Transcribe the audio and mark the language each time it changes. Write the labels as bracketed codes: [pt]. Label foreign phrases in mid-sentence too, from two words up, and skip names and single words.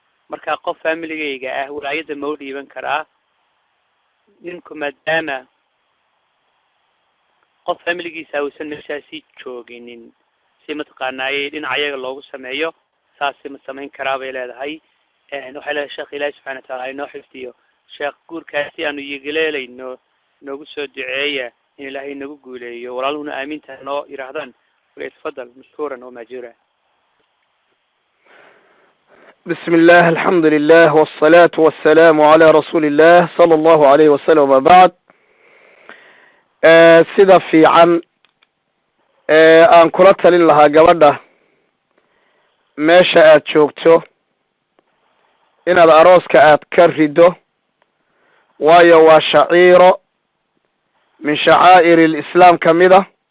[so] Marka qof familigayga ah walaayadda ma u dhiiban karaa? Ninku maadaama qof familigiisa uusan meeshaasi jooginin, si mataqaanaaye dhinaca iyaga loogu sameeyo, saasi ma samayn karaa bay leedahay. Een, waxay leedahay, "Sheekh, Ilaahay [ar] سبحانه وتعالى [so] ha inoo xifdiyo. Sheekh, guurkaasi aanu yigileelayno, noogu soo duceeya in Ilaahay nagu guuleeyo." Walaaluhuna aamiinta noo yiraahdaan. [ar] وليتفضل مشكورا ومأجورا. بسم الله، الحمد لله، والصلاة والسلام على رسول الله، صلى الله عليه وسلم، وبعد. [so] Eh, sida fiican, eh, aan kula talin lahaa gabadha meesha aad joogto inaad arooska aad ka riddo, waayo waa shaciiro [ar] من شعائر الإسلام [so] ka mid ah.